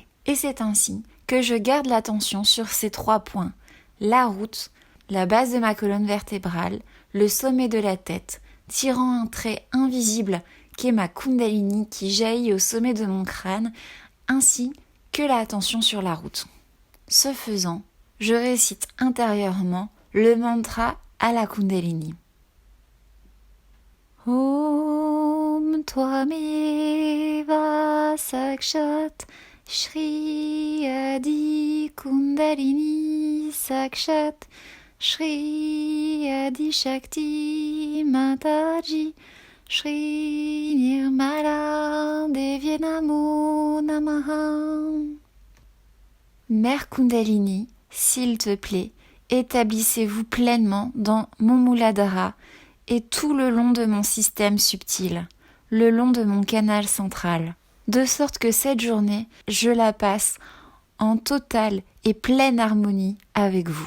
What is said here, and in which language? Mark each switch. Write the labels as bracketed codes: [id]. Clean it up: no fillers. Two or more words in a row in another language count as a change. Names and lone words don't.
[fr] Et c'est ainsi que je garde l'attention sur ces 3 points, la route, la base de ma colonne vertébrale, le sommet de la tête, tirant un trait invisible qui est ma Kundalini qui jaillit au sommet de mon crâne, ainsi que l'attention sur la route. Ce faisant, je récite intérieurement le mantra à la Kundalini. [sa] Om Tvameva Sakshat Shri Adi Kundalini Sakshat Shri Adi Shakti Mataji Shri Nirmala Devye Namo Namaha. [fr] Mère Kundalini, s'il te plaît, établissez-vous pleinement dans mon Muladhara et tout le long de mon système subtil, le long de mon canal central, de sorte que cette journée, je la passe en totale et pleine harmonie avec vous.